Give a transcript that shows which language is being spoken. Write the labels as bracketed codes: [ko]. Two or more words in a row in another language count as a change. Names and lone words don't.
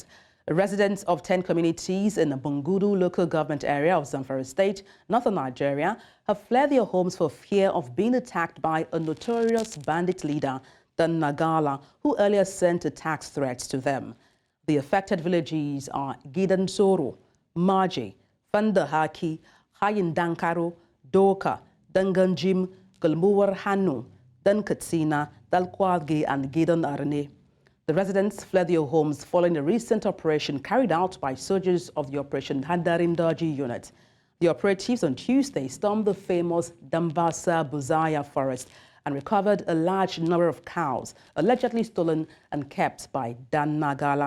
[en] Residents of 10 communities in the Bungudu local government area of Zamfara State, northern Nigeria, have fled their homes for fear of being attacked by a notorious bandit leader, Dan Nagala, who earlier sent attack threats to them. The affected villages are Gidansoro, Maje, Fandahaki, Hayindankaro, Doka, Danganjim, Galmuwar Hanu, Dankatsina, Dalkwalge, and Gidan Arne. The residents fled their homes following a recent operation carried out by soldiers of the Operation Hadarim Daji unit. The operatives on Tuesday stormed the famous Dambasa Buzaya forest and recovered a large number of cows allegedly stolen and kept by Dan Nagala.